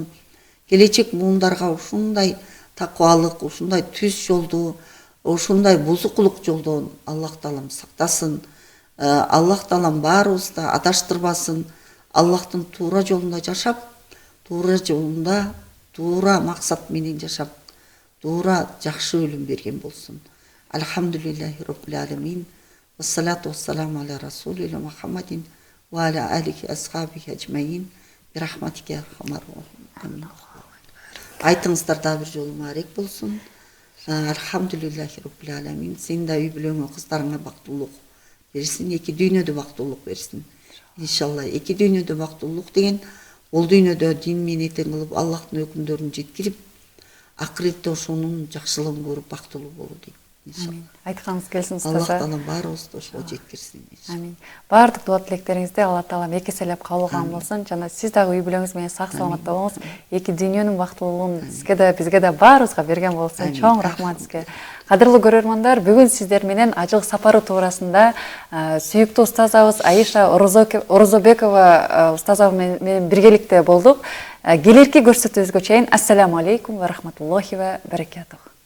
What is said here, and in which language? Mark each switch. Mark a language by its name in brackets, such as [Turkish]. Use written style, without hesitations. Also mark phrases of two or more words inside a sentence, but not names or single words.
[Kyrgyz] Келечек муундарга ушундай такыбалык, ушундай түз жолду, ушундай бузукулук жолдон Аллах Таалам сактасын. Аллах Таалам баарыбызды адаштырбасын. Аллахтын туура жолунда жашап, туура жолунда, туура максат менен жашап, туура жакшы өлүм берген болсун. [Arabic] الحمد لله رب العالمين. والصلاة والسلام على رسول الله محمد وعلى آله أصحابه أجمعين. برحمتك يا أرحم الراحمين. [Kyrgyz] Айтыңыздар да бир жолу маарек болсун. [Arabic] الحمد لله رب العالمين. [Kyrgyz] Сен да үй бүлөңө, кыздарыңа бактылык берсин, эки дүйнөдө бактылык берсин. Иншалла эки дүйнөдө бактылык деген ол дүйнөдө дин менен тең кылып Аллахтын өкүмдөрүн жеткирип, акыретте ошонун жакшылыгын көрүп бактылуу болуу дейт. Амин. Айтканыңыз келсин Аллах устаза. Таалам баарыбызды ошого жеткирсин. Амин. Бардык дуа тилектериңизди Алла Таалам экеселеп кабыл кылган болсун. Жана сиз дагы үй бүлөңүз менен сак саламатта болуңуз. Эки дүйнөнүн бактылуулугун сизге да бизге да баарыбызга берген болсун. Чоң рахмат сизге. Кадырлуу көрөрмандар, бүгүн сиздер менен ажыл сапары туурасында сүйүктүү устазабыз Аиша Орозобекова устаза менен биргеликте болдук. Келерки көрсөтүүбүзгө чейин [Arabic] السلام عليكم ورحمة الله وبركاته.